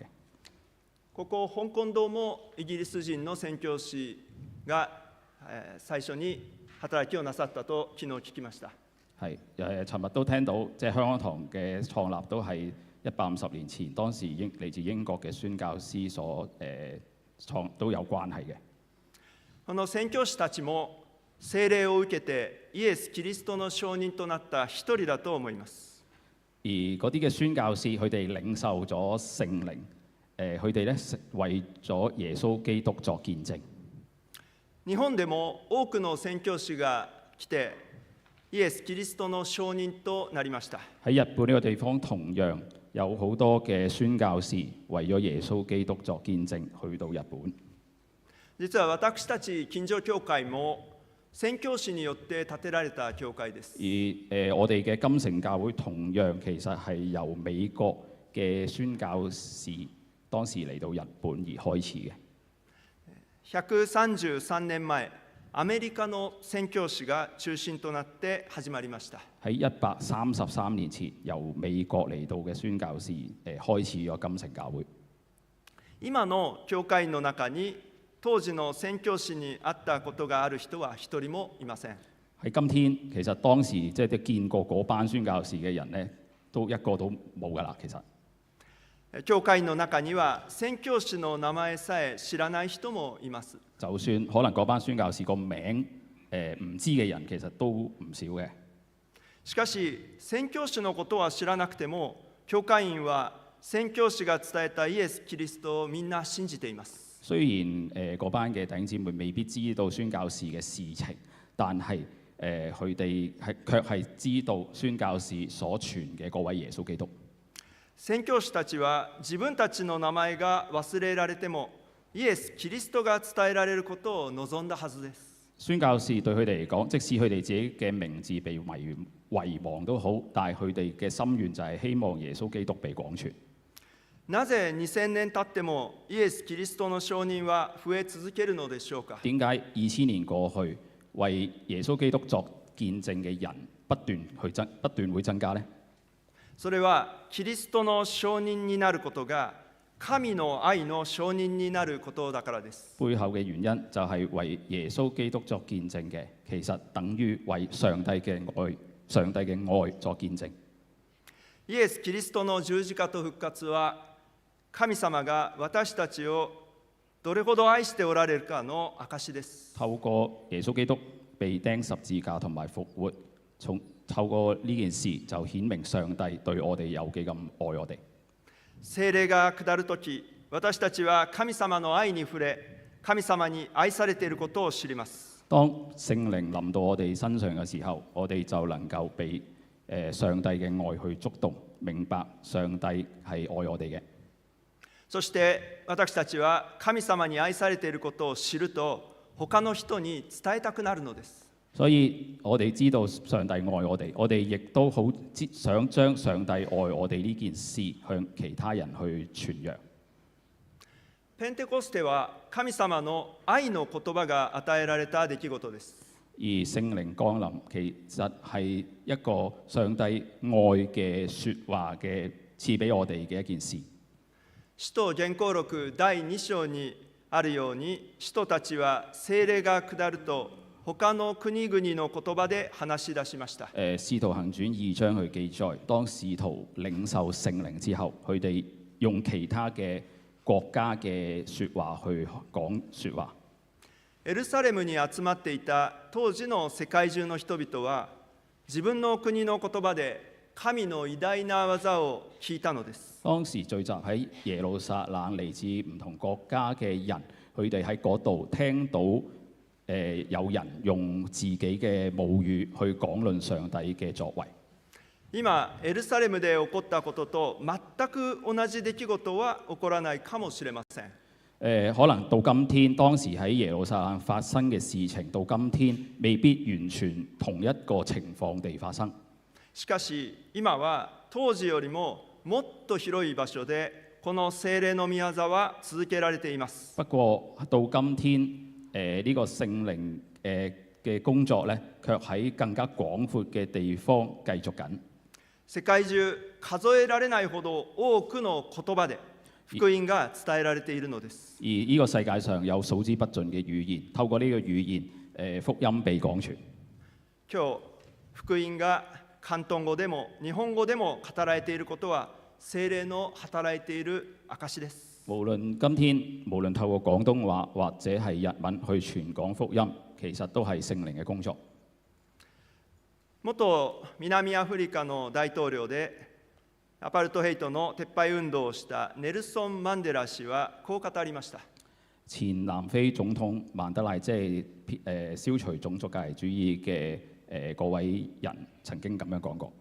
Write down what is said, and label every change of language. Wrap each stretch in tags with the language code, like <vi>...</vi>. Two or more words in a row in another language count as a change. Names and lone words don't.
<ja>ここ香港島もイギリス人の宣教師が最初に働きをなさったと昨日聞きました。</ja> <yue>係尋日都聽到，即係香港堂嘅創立都係150年前，當時嚟自英國嘅宣教師所都有關係嘅。</yue> <ja>この宣教師たちも聖霊を受けてイエス・キリストの証人となった一人だと思います。</ja> <yue>而嗰啲嘅宣教師，佢哋領受咗聖靈，佢哋咧為咗耶穌基督作見證。</yue> <ja>日本でも多くの宣教師が来てイエス・キリストの証人となりました。</ja> <yue>喺日本呢個地方同樣有好多嘅宣教士為咗耶穌基督作見證，去到日本。</yue> <ja>実は私たち近所教會も宣教師によって建てられた教會です。</ja> <yue>而我哋嘅金城教會同樣其實係由美國嘅宣教士當時嚟到日本而開始嘅。</yue> <ja>133年前、アメリカの宣教師が中心となって始まりました。</ja> <yue>喺133年前，由美國嚟到嘅宣教士開始咗金城教會。</yue> <ja>今の教會の中に當時の宣教師に会ったことがある人は一人もいません。</ja> <yue>喺今天，其實當時即係見過嗰班宣教士嘅人咧，都一個都冇㗎啦。其實</yue> <ja>教會の中には宣教師の名前さえ知らない人もいます。</ja> <yue>就算可能嗰班宣教士個名唔知嘅人，其實都唔少嘅。</yue> <ja>しかし宣教師のことは知らなくても、教會員は宣教師が伝えたイエス・キリストをみんな信じています。</ja> <yue>雖然嗰班嘅弟兄姊妹未必知道宣教士嘅事情，但係佢哋卻係知道宣教士所傳嘅嗰位耶穌基督。</yue> <ja>宣教師たちは自分たちの名前が忘れられても、イエス・キリストが伝えられることを望んだはずです。</ja> <yue>宣教士對佢哋嚟講，即使佢哋自己嘅名字被遺忘都好，但係佢哋嘅心願就係希望耶穌基督被廣傳。</yue> <ja>なぜ2000年経ってもイエス・キリストの証人は増え続けるのでしょうか。</ja> <yue>點解2000年過去，為耶穌基督作見證嘅人不斷會增加呢？</yue> <ja>それはキリストの証人になることが神の愛の証人になることだからです。</ja> <yue>背後嘅原因就係為耶穌基督作見證嘅，其實等於為上帝嘅愛作見證。</yue> <ja>イエス・キリストの十字架と復活は神様が私たちをどれほど愛しておられるかの証です。</ja> <yue>透過耶穌基督被釘十字架同埋復活，透過呢件事就顯明上帝對我哋有幾咁愛我哋。</yue> <ja>聖霊が下るとき、私たちは神様の愛に触れ、神様に愛されていることを知ります。</ja> <yue>當聖靈臨到我哋身上嘅時候，我哋就能夠被上帝嘅愛去觸動，明白上帝係愛我哋嘅。</yue> <ja>そして私たちは神様に愛されていることを知ると、他の人に伝えたくなるのです。</ja> <yue>所以我哋知道上帝愛我哋，我哋亦都好想將上帝愛我哋呢件事向其他人去傳揚。</yue> <ja>ペンテコステは神様の愛の言葉が與えられた出来事です。</ja> <yue>而聖靈降臨其實係一個上帝愛嘅説話嘅賜俾我哋嘅一件事。</yue> <ja>使徒言行録第2章にあるように、使徒たちは聖霊が下ると他の国々の言葉で話し出しました。</ja> <yue>使徒行傳2章去記載，當使徒領受聖靈之後，佢哋用其他嘅國家嘅説話去講説話。</yue> <ja>エルサレムに集まっていた当時の世界中の人々は、自分の国の言葉で神の偉大な技を聞いたのです。</ja> <yue>當時聚集喺耶路撒冷嚟自唔同國家嘅人，佢哋喺嗰度聽到有人用自己嘅母語去講論上帝嘅作為。</yue> <ja>今エルサレムで起こったことと全く同じ出来事は起こらないかもしれません。</ja> <yue>可能到今天，當時喺耶路撒冷發生嘅事情，到今天未必完全同一個情況地發生。</yue> <ja>しかし今は当時よりももっと広い場所でこの聖霊の御業は続けられています。</ja> <yue>不過到今天，呢個聖靈嘅工作咧，卻喺更加廣闊嘅地方繼續緊。</yue> <ja>世界中數えられないほど多くの言葉で福音が伝えられているのです。</ja> <yue>而呢個世界上有數之不盡嘅語言，透過呢個語言，福音被廣傳。</yue> <ja>今日福音が広東語でも日本語でも語られていることは、聖霊の働いている証です。</ja> <yue>無論今天，無論透過廣東話或者係日文去傳講福音，其實都係聖靈嘅工作。</yue> <ja>元南アフリカの大統領でアパルトヘイトの撤廃運動をしたネルソン・マンデラ氏はこう語りました。</ja> <yue>前南非總統曼德拉，即係消除種族隔離主義嘅嗰位人，曾經咁樣講過。</yue>